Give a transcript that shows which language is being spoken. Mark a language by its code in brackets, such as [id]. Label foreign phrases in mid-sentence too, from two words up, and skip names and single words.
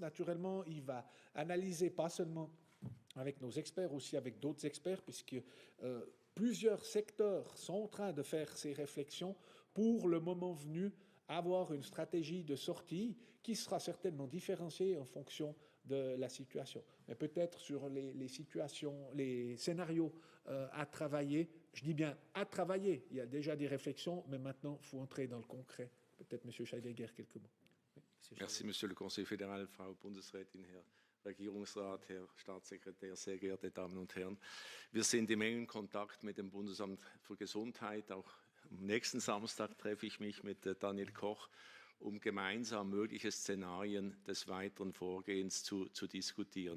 [fr] Naturellement, il va analyser pas seulement avec nos experts, aussi avec d'autres experts, puisque plusieurs secteurs sont en train de faire ces réflexions pour le moment venu avoir une stratégie de sortie qui sera certainement différenciée en fonction de la situation. Mais peut-être sur les scénarios à travailler, je dis bien à travailler, il y a déjà des réflexions, mais maintenant il faut entrer dans le concret. Peut-être M. Scheidegger, quelques mots. Merci, Monsieur le Conseil fédéral, [de] Frau Bundesrätin, Herr Regierungsrat, Herr Staatssekretär, sehr geehrte Damen und Herren. Wir sind im engen Kontakt mit dem Bundesamt für Gesundheit. Auch am nächsten Samstag treffe ich mich mit Daniel Koch, um gemeinsam mögliche Szenarien des weiteren Vorgehens zu diskutieren.